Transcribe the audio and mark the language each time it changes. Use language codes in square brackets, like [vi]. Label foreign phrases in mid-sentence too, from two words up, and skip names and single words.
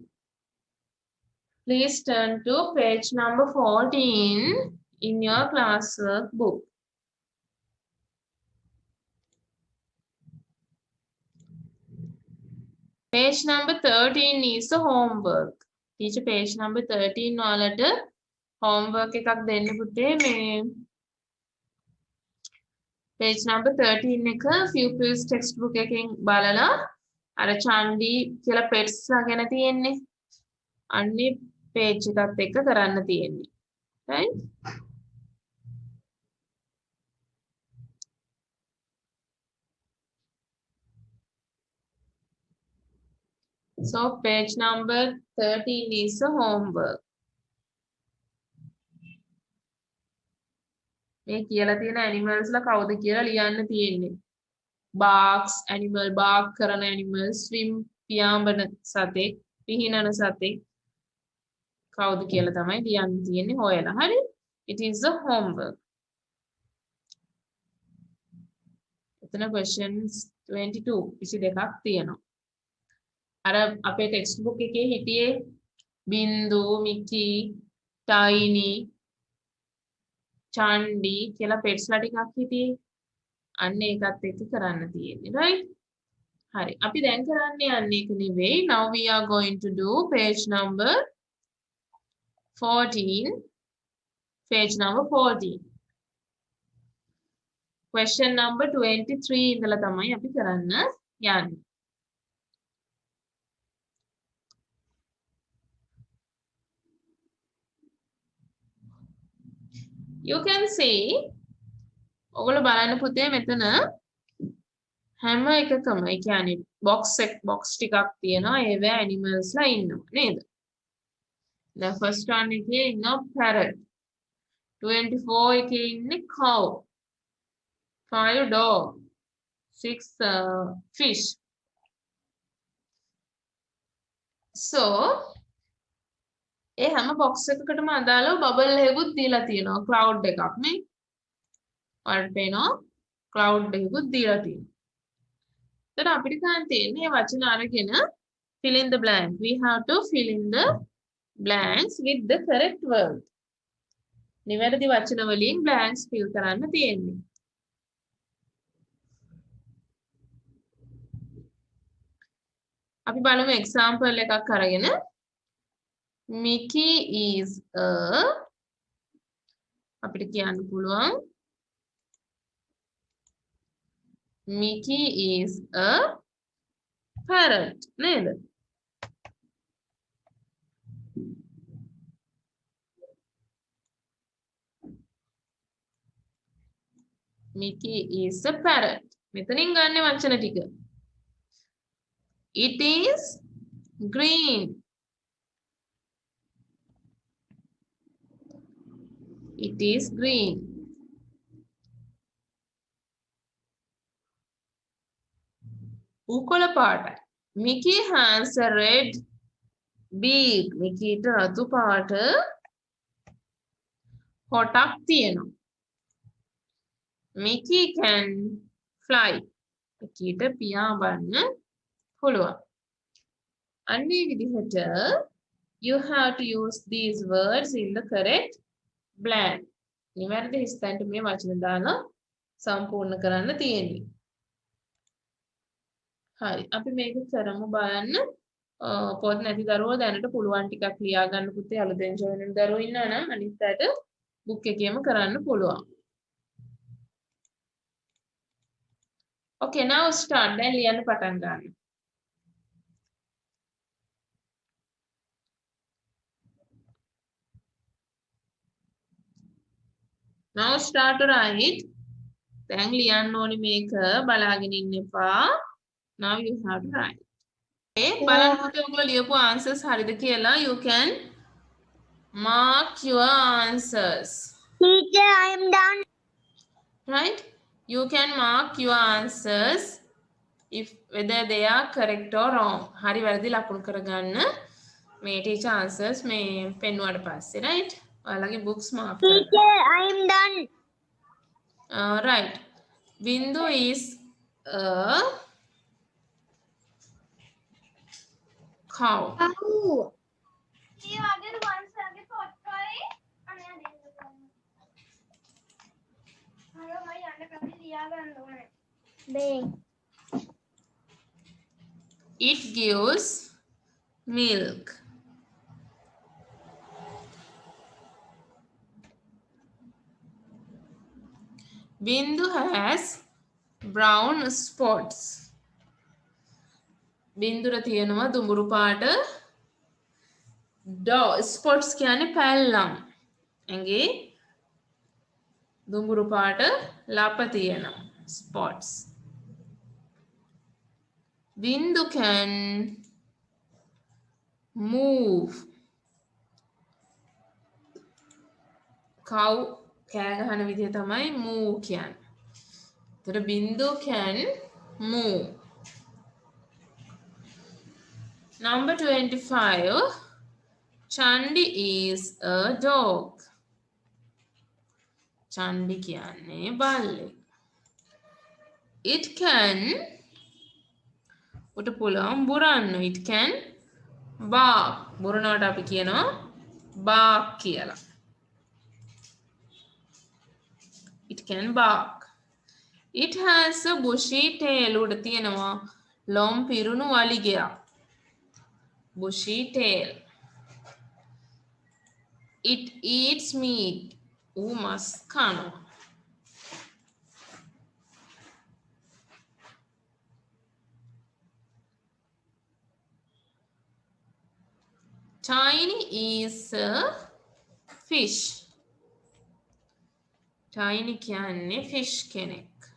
[en] Please turn to page number 14 in your classwork book. Page number 13 is the homework. Teacher page number 13 [si] වලට homework එකක් දෙන්න පුතේ මේ [en] page number 13 [si] එක [en] pupils textbook [si] එකෙන් බලලා අර චන්ඩි කියලා pets ගැන තියෙන්නේ. අන්නේ page එකත් එක්ක කරන්න තියෙන්නේ. [en] Right? So page number 13 is the homework. [si] මේ කියලා තියෙන animals ලා කවුද කියලා ලියන්න තියෙන්නේ. [en] Barks animal bark [si] කරන [en] animal swim [si] පියාඹන සතෙක් පිහිනන සතෙක් කවුද කියලා තමයි ලියන්න තියෙන්නේ හොයලා. හරි? [en] It is the homework. [si] එතන questions 22 22ක් තියෙනවා. අර අපේ [en] text book [si] එකේ හිටියේ බින්දු මිකි ටයිනි චන්ඩි කියලා pets ලා ටිකක් හිටියේ. අන්න ඒකත් එක්ක කරන්න තියෙන්නේ. right? හරි. අපි දැන් කරන්න යන්නේ ඒක නෙවෙයි. [en] Now we are going to do page number 14. Page number 14. Question number 23 [si] ඉඳලා තමයි අපි කරන්න යන්නේ. [en] You can see [si] ඔගොල්ලෝ බලන්න පුතේ මෙතන හැම එකකම ඒ කියන්නේ box ටිකක් තියෙනවා ඒවැ animals ලා ඉන්නවා නේද? [en] The first one [si] එකේ ඉන්නවා [en] parrot. [si] 24 එකේ ඉන්නේ cow. 5 dog. 6 fish. So ඒ හැම box එකකටම අදාළව bubble එකකුත් දීලා තියෙනවා cloud එකක් නේ. ඔයාලට පේනවා cloud එකකුත් දීලා තියෙනවා. එතන අපිට ගන්න තියෙන්නේ මේ වචන අරගෙන [en] fill in the blank. We have to fill in the blanks with the correct word. [si] නිවැරදි වචන වලින් blanks fill කරන්න තියෙන්නේ. අපි බලමු example එකක් අරගෙන [en] Mickey is a [si] අපිට කියන්න පුළුවන් [en] Mickey is a parrot [si] නේද? [en] Mickey is a parrot. [si] මෙතනින් ගන්න වචන ටික. [en] It is green. It is green. [si] උකොළ පාටයි. [en] Mickey has a red beak. [si] Mickeyට රතු පාට හොටක් තියෙනවා. [en] Mickey can fly. [si] Mickeyට පියාඹන්න පුළුවන්. අන්නේ විදිහට [en] you have to use these words in the correct blank. [si] නිවැරදි ස්ථානට මේ වචන දාලා සම්පූර්ණ කරන්න තියෙන්නේ. හරි. අපි මේක කරමු බලන්න. පොත් නැති දරුවෝ දැනට පුළුවන් ටිකක් ලියා ගන්න පුතේ අලුතෙන් ජොයින් වෙන දරුවෝ ඉන්නවා නම් අනිත් අයට බුක් එකේම කරන්න පුළුවන්. [en] Okay, now start. [si] දැන් ලියන්න පටන් ගන්න. [en] Now start to write. [si] දැන් ලියන්න ඕනි මේක බලාගෙන ඉන්න එපා. [en] Now you have to write. [si] Okay, බලන්න පුතේ ඔයගොල්ලෝ ලියපු answers හරිද කියලා [en] you can Mark your answers. Teacher, I am done. Right? You can mark your answers if whether they are correct or wrong. [si] හරි වැරදි ලකුණු කරගන්න. මේ teacher answers මේ පෙන්වුවාට පස්සේ right? ඔයාලගේ books mark කරගන්න. [en] Teacher, I am done. Right. Bindu is a cow. Cow. Bang. It gives milk. Bindu has brown spots. [si] බින්දුර තියෙනවා දුඹුරු පාට ස්පොට්ස් කියන්නේ පැල්ලම්. ඇඟේ දුඹුරු පාට ලප තියෙනවා spots. [en] Bindu can move. [si] cow කෑ ගහන විදිය තමයි move කියන්නේ. [en] එතකොට Bindu can move. Number 25. Chandi is a dog. [si] Chandi කියන්නේ බල්ලෙක්. [en] It can [si] උට පුළුවන් බුරන්න. [en] It can bark. [si] බුරනවට අපි කියනවා bark කියලා. [en] It can bark. It has a bushy tail. [si] උඩ තියෙනවා ලොම් පිරුණු වලිගයක්. [en] Bushy tail. It eats meat. [si] ඌ මස් කනවා. [en] Tiny is a fish. [si] Tiny කියන්නේ fish කෙනෙක්.